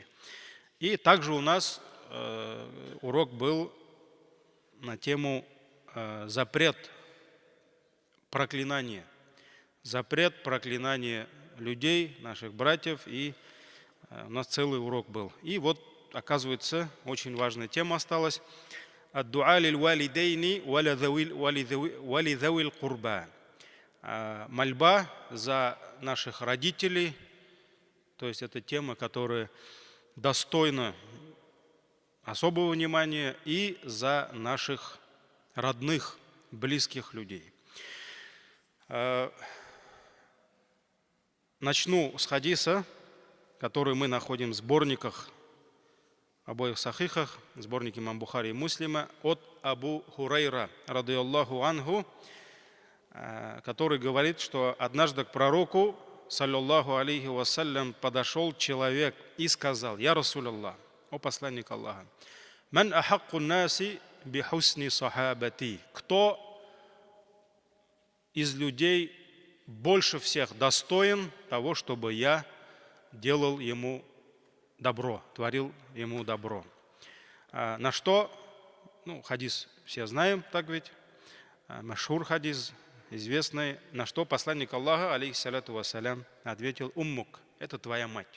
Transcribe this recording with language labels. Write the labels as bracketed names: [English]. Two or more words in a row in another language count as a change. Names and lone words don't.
[Russian] И также у нас урок был на тему запрет проклинания. Запрет проклинания людей, наших братьев, и у нас целый урок был. И вот, оказывается, очень важная тема осталась. [Arabic] الدعاء للوالدين ولذوي القربى. [Russian] Мольба за наших родителей, то есть это тема, которая достойна особого внимания, и за наших родных, близких людей. Начну с хадиса, который мы находим в сборниках, обоих сахихах, сборнике имам Бухари и Муслима, от Абу Хурайра, радийаллаху анху, который говорит, что однажды к пророку, [Arabic] صلى الله عليه وسلم, [Russian] подошел человек и сказал: [Arabic] «يا رسول الله, [Russian] о посланник Аллаха, [Arabic] من أحق الناس بحسن صحابتي». [Russian] Кто из людей больше всех достоин того, чтобы я делал ему добро, творил ему добро? На что, хадис все знаем, так ведь, машхур хадис, известный, на что посланник Аллаха, [Arabic] عليه الصلاة والسلام, [Russian] ответил: уммук, это твоя мать.